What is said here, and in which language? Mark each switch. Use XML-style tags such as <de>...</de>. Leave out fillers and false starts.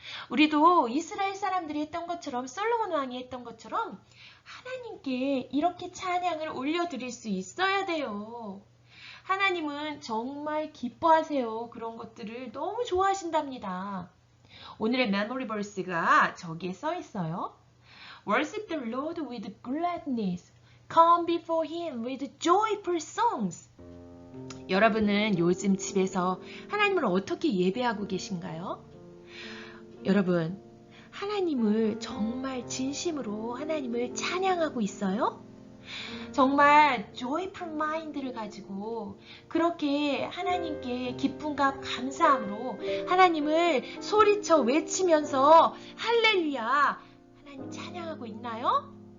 <ko>우리도 이스라엘 사람들이 했던 것처럼 솔로몬 왕이 했던 것처럼 하나님께 이렇게 찬양을 올려드릴 수 있어야 돼요. 하나님은 정말 기뻐하세요. 그런 것들을 너무 좋아하신답니다. 오늘의 메모리 버스가 저기에 써 있어요.</ko> <en>Worship the Lord with gladness. Come before Him with joyful songs.</en> <ko>여러분은 요즘 집에서 하나님을 어떻게 예배하고 계신가요? 여러분, 하나님을 정말 진심으로 하나님을 찬양하고 있어요? 정말 joyful mind를 가지고 그렇게 하나님께 기쁨과 감사함으로 하나님을 소리쳐 외치면서 할렐루야 하나님 찬양하고 있나요?</ko>